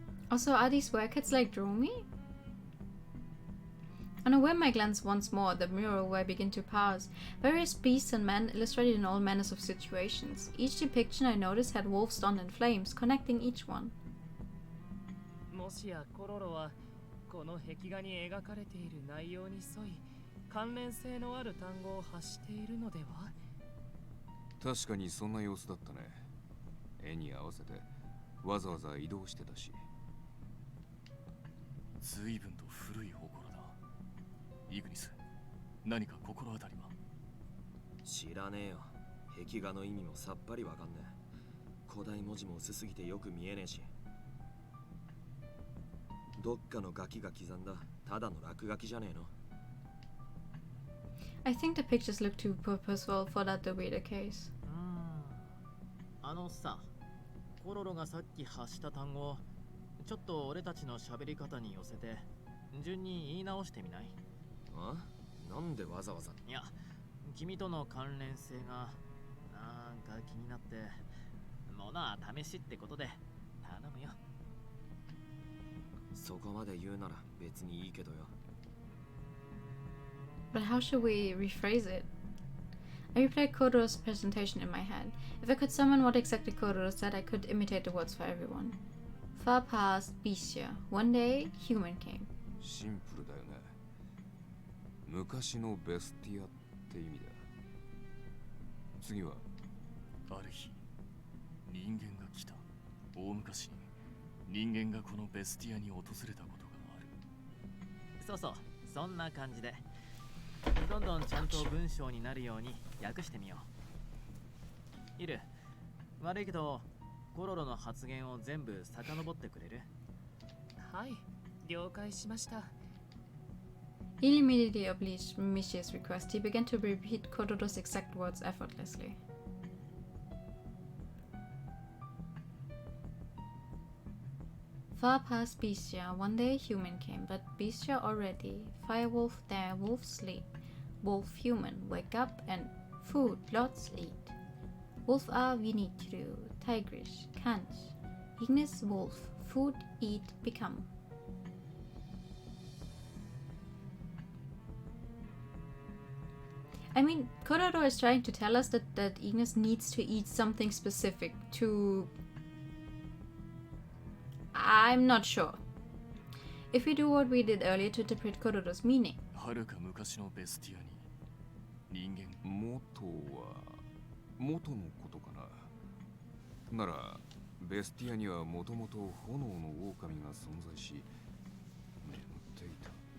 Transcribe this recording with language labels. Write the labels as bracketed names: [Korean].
[English] Also, are these werecats like Dromi? On a whim I glanced once more at the mural where I begin to pass. Various beasts and men illustrated in all manners of situations. Each depiction I noticed had wolves donned in flames, connecting each one. [Japanese] もしやコロロはこの壁画に描かれている内容に沿い関連性のある単語を発しているのでは？確かにそんな様子だったね。絵に合わせてわざわざ移動してたし。随分と古い祠だ。イグニス、何か心当たりは？知らねえよ。壁画の意味もさっぱりわかんねえ。古代文字も薄すぎてよく見えねえし。どっかのガキが刻んだただの落書きじゃねえの。 [English] I think the pictures look too purposeful for that to be the case. [Japanese] あのさ、コロロがさっき発した単語をちょっと俺たちの喋り方に寄せて順に言い直してみない？あ？なんでわざわざ？いや、君との関連性がなんか気になってものは試しってことで頼むよ。そこまで言うなら別にいいけどよ。 [English] But how should we rephrase it? I replayed Kororo's presentation in my head. If I could summon what exactly Kororo said, I could imitate the words for everyone. Far past Bisha, one day human came. [Japanese] シンプルだよね。昔のベスティアって意味だ。次はある日、人間が来た。大昔に人間がこのベスティアに訪れたことがある。そうそう、そんな感じでどんどんちゃんと文章になるように訳してみよう。イル、悪いけどコロロの発言を全部遡ってくれる？はい、了解しました。 [English] He immediately obliged Mishi's request. He began to repeat Kororo's exact words effortlessly. Far past Bisha, one day human came, but Bisha already. Firewolf there, wolf sleep. Wolf human, wake up and food, lots eat. Wolf are Vinitru, Tigrish, Kanch. Ignis wolf, food, eat, become. I mean, Kororo is trying to tell us that Ignis needs to eat something specific to I'm not sure. If we do what we did earlier to interpret Kororo's meaning. [Japanese] はるか昔のベスティアに人間元は元のことかな。ならベスティアにはもともと炎の狼が存在し眠っていた。